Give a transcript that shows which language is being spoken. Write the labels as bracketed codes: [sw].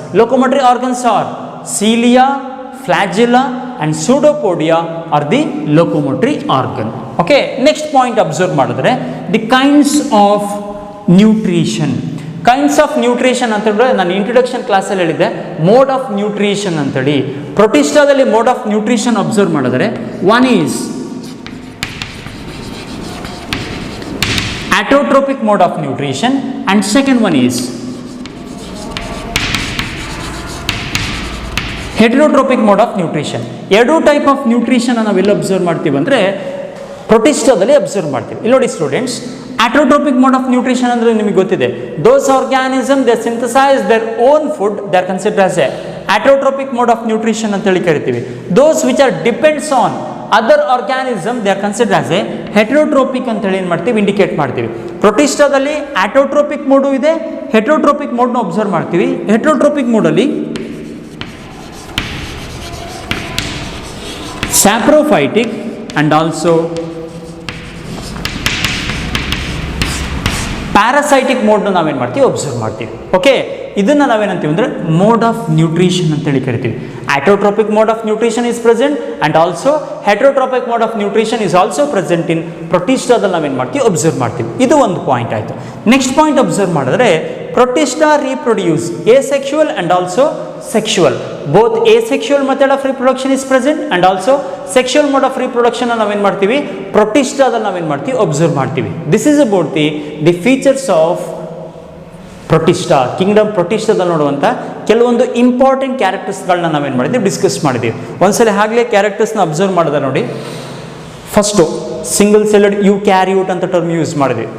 [en] Locomotory organs are cilia, flagella and pseudopodia are the locomotory organ. Okay, next point observe ಮಾಡಿದ್ರೆ the kinds of nutrition. [kn] Kinds of nutrition ಅಂತ ಹೇಳಿದ್ರೆ ನಾನು introduction ಕ್ಲಾಸಲ್ಲಿ ಹೇಳಿದ್ದೆ mode of nutrition ಅಂತೇಳಿ. [en] ಪ್ರೊಟಿಸ್ಟಾದಲ್ಲಿ mode of nutrition observe ಮಾಡಿದ್ರೆ one is Heterotrophic mode of nutrition and second one is heterotrophic mode of nutrition. [kn] ಎರಡು type of nutrition ನಾವೆಲ್ಲ observe ಮಾಡ್ತೀವಿ ಅಂದರೆ ಪ್ರೊಟಿಸ್ಟಾದಲ್ಲಿ ಅಬ್ಸರ್ವ್ ಮಾಡ್ತೀವಿ. ಇಲ್ಲಿ ನೋಡಿ students, [en] heterotrophic mode of nutrition [kn] ಅಂದರೆ ನಿಮಗೆ ಗೊತ್ತಿದೆ. [en] Those organisms they synthesize their own food, they are considered as a heterotrophic mode of nutrition [kn] ಅಂತೇಳಿ ಕರಿತೀವಿ. [en] Those which are depends on other organism they are consider as a heterotrophic [kn] ಅಂತೇಳಿ ಏನು ಮಾಡ್ತೀವಿ, indicate ಮಾಡ್ತೀವಿ. ಪ್ರೊಟಿಸ್ಟಾದಲ್ಲಿ ಆಟೋಟ್ರೋಪಿಕ್ mode ಇದೆ, ಹೆಟರೋಟ್ರೋಪಿಕ್ ಮೋಡ್ನ ಅಬ್ಸರ್ವ್ ಮಾಡ್ತೀವಿ. ಹೆಟರೋಟ್ರೋಪಿಕ್ ಮೋಡಲ್ಲಿ saprophytic and also parasitic ಮೋಡ್ನ ನಾವೇನು ಮಾಡ್ತೀವಿ, ಅಬ್ಸರ್ವ್ ಮಾಡ್ತೀವಿ. ಓಕೆ, ಇದನ್ನು ನಾವೇನಂತೀವಿ ಅಂದರೆ ಮೋಡ್ ಆಫ್ ನ್ಯೂಟ್ರಿಷನ್ ಅಂತೇಳಿ ಕರಿತೀವಿ. [en] autotrophic mode of nutrition is present and also heterotrophic mode of nutrition is also present [kn] in ಪ್ರೊಟಿಸ್ಟಾದಲ್ಲಿ ನಾವೇನು ಮಾಡ್ತೀವಿ, ಅಬ್ಸರ್ವ್ ಮಾಡ್ತೀವಿ. ಇದು ಒಂದು ಪಾಯಿಂಟ್ ಆಯಿತು. ನೆಕ್ಸ್ಟ್ ಪಾಯಿಂಟ್ ಅಬ್ಸರ್ವ್ ಮಾಡಿದ್ರೆ [en] Protista reproduce asexual and also sexual. Both asexual method of reproduction is present and also sexual mode of reproduction [kn] ನಾವೇನು ಮಾಡ್ತೀವಿ, ಪ್ರೊಟಿಸ್ಟಾದಲ್ಲಿ ನಾವೇನು ಮಾಡ್ತೀವಿ, ಅಬ್ಸರ್ವ್ ಮಾಡ್ತೀವಿ. [en] This is about the features of protista kingdom. [kn] ಪ್ರೊಟಿಸ್ಟಾದಲ್ಲಿ ನೋಡುವಂಥ ಕೆಲವೊಂದು important ಕ್ಯಾರೆಕ್ಟರ್ಸ್ಗಳನ್ನ ನಾವೇನು ಮಾಡಿದ್ದೀವಿ, ಡಿಸ್ಕಸ್ ಮಾಡಿದ್ದೀವಿ. ಒಂದ್ಸಲ ಆಗಲೇ ಕ್ಯಾರೆಕ್ಟರ್ಸ್ನ ಅಬ್ಸರ್ವ್ ಮಾಡಿದೆ ನೋಡಿ. ಫಸ್ಟು ಸಿಂಗಲ್ ಸೆಲ್ಡ್ ಯೂಕ್ಯಾರಿಯೋಟ್ ಅಂತ ಟರ್ಮ್ ಯೂಸ್ ಮಾಡಿದ್ವಿ.